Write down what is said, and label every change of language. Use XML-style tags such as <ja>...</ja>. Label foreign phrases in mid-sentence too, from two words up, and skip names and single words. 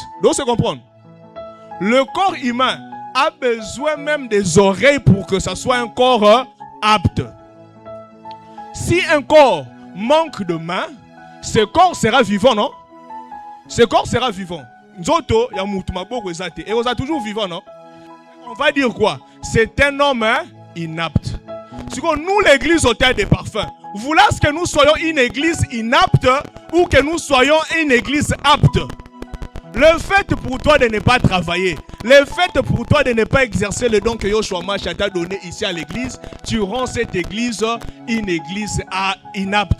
<fr>Donc, c'est comprendre. Le corps humain a besoin même des oreilles pour que ça soit un corps apte. Si un corps manque de main, ce corps sera vivant, non? Ce corps sera vivant.</fr> <ln>Nzoto, ya mutu maboko ezate.</ln> <fr>Et on est toujours vivant, non? On va dire quoi? C'est un homme inapte. Nous, l'église hôtel des parfums, voulez que nous soyons une église inapte ou que nous soyons une église apte? Le fait pour toi de ne pas travailler, le fait pour toi de ne pas exercer le don que Yoshua Mashiach t'a donné ici à l'église, tu rends cette église une église inapte.</fr>